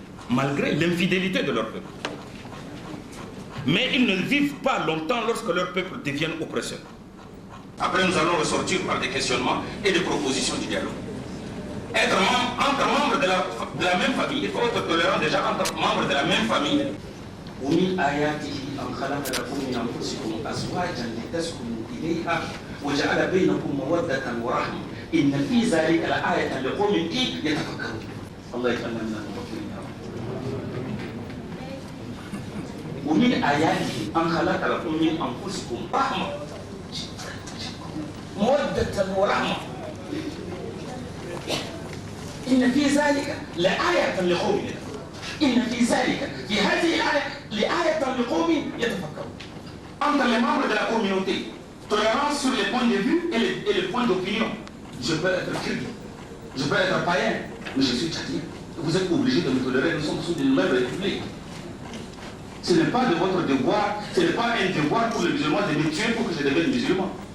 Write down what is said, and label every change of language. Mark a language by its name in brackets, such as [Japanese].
[French] Malgré l'infidélité de leur peuple. Mais ils ne vivent pas longtemps lorsque leur peuple devient oppresseur. Après, nous allons ressortir par des questionnements et des propositions du dialogue. Être entre membres de la même famille, il faut être tolérant déjà entre membres de la même famille. [Arabic] ومن آياته أن خلق لكم من أنفسكم أزواجا لتسكنوا إليها وجعل بينكم مودة ورحمة إن في ذلك لآية لقوم يتفكرون. الله يجعلنا من المتقين. ومن آياته أن خلق لكم من أنفسكم رحمة مودة ورحمة إن في ذلك لآية لقوم إن في ذلك في هذه الآية لآية لقوم يتفكرون. [French] Entre les membres de la communauté, tolérance sur les points de vue et les points d'opinion. Je peux être chrétien, je peux être païen, mais je suis tchadien. Vous êtes obligés de me tolérer, nous sommes sous une même république. Ce n'est pas de votre devoir, ce n'est pas un devoir pour les musulmans de me tuer pour que je devienne musulman.